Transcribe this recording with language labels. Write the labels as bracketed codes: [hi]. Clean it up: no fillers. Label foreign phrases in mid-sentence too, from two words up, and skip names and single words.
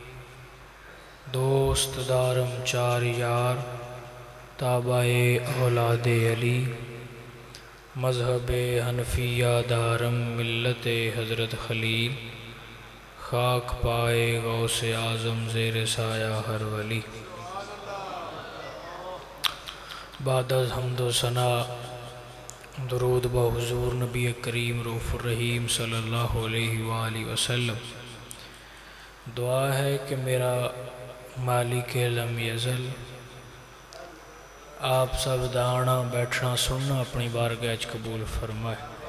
[fa] دوست دارم چار یار، تابع اولاد علی، مذہب حنفیہ دارم، ملت حضرت خلیل، خاک پائے غوث اعظم زیر سایہ ہر ولی۔ بعد از حمد و ثنا درود با حضور نبی کریم [ar] رؤوف الرحیم صلی اللہ علیہ وآلہ وسلم۔ [ur] دعا ہے کہ میرا مالک لم یزل آپ سب دانا بیٹھنا سننا اپنی بارگاہ وچ قبول فرمائے۔